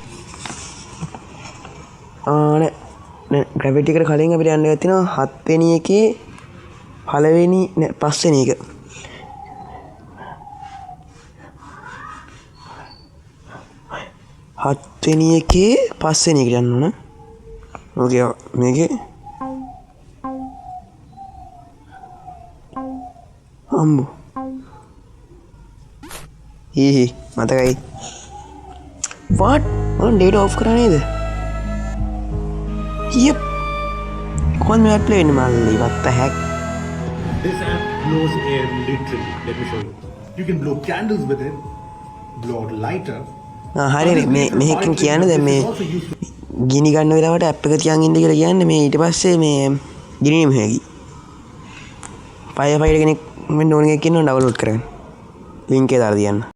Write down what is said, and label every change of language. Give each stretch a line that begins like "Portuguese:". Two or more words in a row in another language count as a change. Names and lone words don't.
Sinhala: නෑ gravity එකට කලින් අපිට යන්න තියෙනවා හත්වෙනි එකේ පළවෙනි නෑ පස්වෙනි එක හත්වෙනි එකේ පස්වෙනි එකට යන්න ඕන ඕකේ මේකේ අම්බු මතකයි
English: what on data off
Sinhala: කරා නේද yep කොහොමද මේ ප්ලේ වෙන්නේ මල්ලි
English: what the heck this app blows air literally let me show you you can blow candles with it blow out lighter
Sinhala: හරි මේකෙන් කියන්නේ දැන් මේ ගිනි ගන්න වෙලාවට ඇප් එක තියන් ඉන්න කියලා කියන්නේ මේ ඊට පස්සේ මේ ගිනි නෙමෙයි හැකි
English: fire fighter
Sinhala: කෙනෙක් මෙන්න ඕන එකක් ඉන්නවා ඩවුන්ලෝඩ් කරගන්න ලින්ක් එක දාලා තියන්න